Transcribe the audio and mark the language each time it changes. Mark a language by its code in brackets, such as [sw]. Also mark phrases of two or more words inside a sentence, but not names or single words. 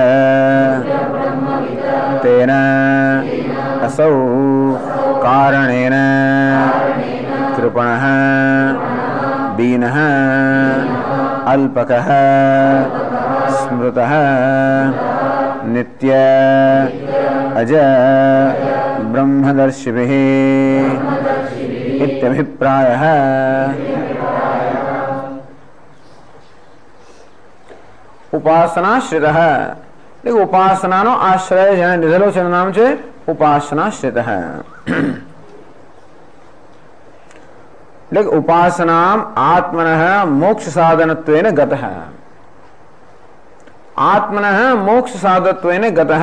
[sa] तेन असौ कारणेन कृपणः दीनः अल्पकः स्मृतः नित्य अज ब्रह्मदर्शिभिः इत्यभिप्रायः। [gu] उपासनाश्रितः એટલે ઉપાસનાનો આશ્રય જેને લીધેલો છે એનું નામ છે ઉપાસનાશ્રિતઃ। [sa] એટલે उपासनाम आत्मनः मोक्ष साधनत्वेन गतः। आत्मनः मोक्ष साधनत्वेन गतः।